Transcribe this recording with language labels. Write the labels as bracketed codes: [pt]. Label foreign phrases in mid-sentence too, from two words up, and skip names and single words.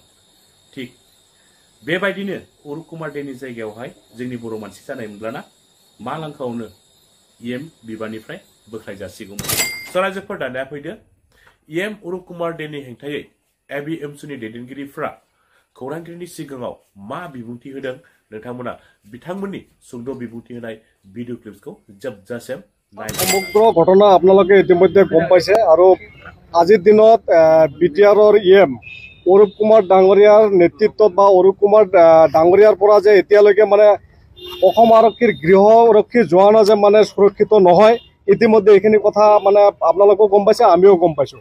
[brx] थिक बेबायदिनो अरूप कुमार डेनि जायगायावहाय जोंनि बर' मानसि जानायमोनब्लाना मा लांखायावनो EM बिबाननिफ्राय बोख्लाय जासिगौमोन। रायजोफोर दानिया फैदो, EM अरूप कुमार डेनि हेंथायै ABMSनि दैदेनगिरिफ्रा खौरांगिरिनि सिगाङाव मा बिबुंथि होदों, नोंथांमोना बिथांमोननि सुंद' बिबुंथि होनाय भिडिअ क्लिप्सखौ जोबजासिम [as] সমগ্ৰ ঘটনা আপোনালোকে ইতিমধ্যে গম পাইছে। আৰু আজিৰ দিনত BTRৰ EM অৰূপ কুমাৰ ডাঙৰীয়াৰ নেতৃত্বত বা অৰূপ কুমাৰ ডাঙৰীয়াৰ পৰা যে এতিয়ালৈকে মানে অসম আৰক্ষীৰ গৃহৰক্ষী জোৱানো যে মানে সুৰক্ষিত নহয়, ইতিমধ্যে এইখিনি কথা মানে আপোনালোকেও গম পাইছে, আমিও গম পাইছোঁ।